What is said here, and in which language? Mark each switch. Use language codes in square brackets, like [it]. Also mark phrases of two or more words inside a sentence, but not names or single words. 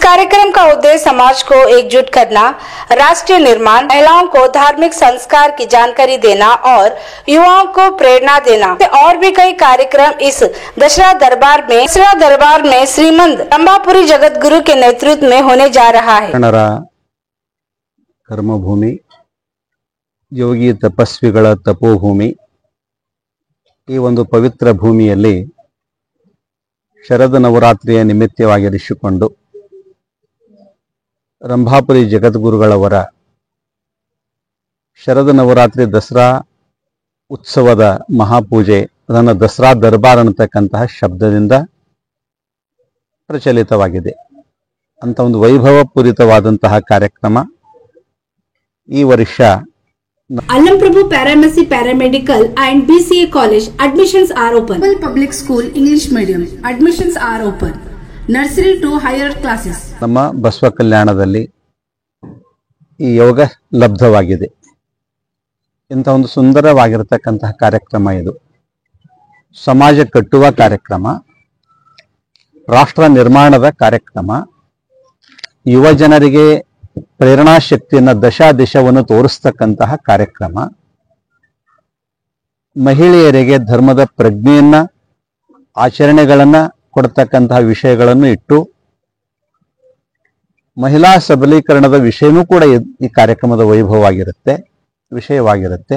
[hi] कार्यक्रम का उद्देश्य समाज को एकजुट करना, राष्ट्रीय निर्माण, महिलाओं को धार्मिक संस्कार की जानकारी देना और युवाओं को प्रेरणा देना और भी कई कार्यक्रम इस दशहरा दरबार में श्रीमंत रंभापुरी जगत गुरु के नेतृत्व में होने जा रहा है। [kn] कर्मभूमि, योगी तपस्विಗಳ ತಪೋಭೂಮಿ, ಈ ಒಂದು ಪವಿತ್ರ ಭೂಮಿಯಲ್ಲಿ ಶರद ನವರಾತ್ರಿಯ ನಿಮಿತ್ತವಾಗಿರಿಸಿಕೊಂಡು ರಂಭಾಪುರಿ ಜಗದ್ಗುರುಗಳವರ ಶರद ನವರಾತ್ರಿ ದಸರಾ ಉತ್ಸವದ ಮಹಾಪೂಜೆ, ಅದನ್ನು ದಸರಾ ದರ್ಬಾರ್ ಅನ್ನತಕ್ಕಂತಹ ಶಬ್ದದಿಂದ ಪ್ರಚಲಿತವಾಗಿದೆ ಅಂತ ಒಂದು ವೈಭವಪೂರಿತವಾದಂತಹ ಕಾರ್ಯಕ್ರಮ ಈ ವರ್ಷ [en] Alamprabhu Paramedici Paramedical and BCA College admissions are open. Public School English Medium admissions are open. Nursery to higher classes. [kn] ನಮ್ಮ ಬಸವ ಕಲ್ಯಾಣದಲ್ಲಿ ಈ ಯೋಗ ಲಬ್ಧವಾಗಿದೆ. ಇಂಥ ಒಂದು ಸುಂದರವಾಗಿರತಕ್ಕಂತಹ ಕಾರ್ಯಕ್ರಮ ಇದು. ಸಮಾಜ ಕಟ್ಟುವ ಕಾರ್ಯಕ್ರಮ, ರಾಷ್ಟ್ರ ನಿರ್ಮಾಣದ ಕಾರ್ಯಕ್ರಮ, ಯುವ ಜನರಿಗೆ ಪ್ರೇರಣಾ ಶಕ್ತಿಯನ್ನ ದಿಶವನ್ನು ತೋರಿಸ್ತಕ್ಕಂತಹ ಕಾರ್ಯಕ್ರಮ, ಮಹಿಳೆಯರಿಗೆ ಧರ್ಮದ ಪ್ರಜ್ಞೆಯನ್ನ ಆಚರಣೆಗಳನ್ನ ಕೊಡ್ತಕ್ಕಂತಹ ವಿಷಯಗಳನ್ನು ಇಟ್ಟು ಮಹಿಳಾ ಸಬಲೀಕರಣದ ವಿಷಯವೂ ಕೂಡ ಈ ಕಾರ್ಯಕ್ರಮದ ವಿಷಯವಾಗಿರುತ್ತೆ.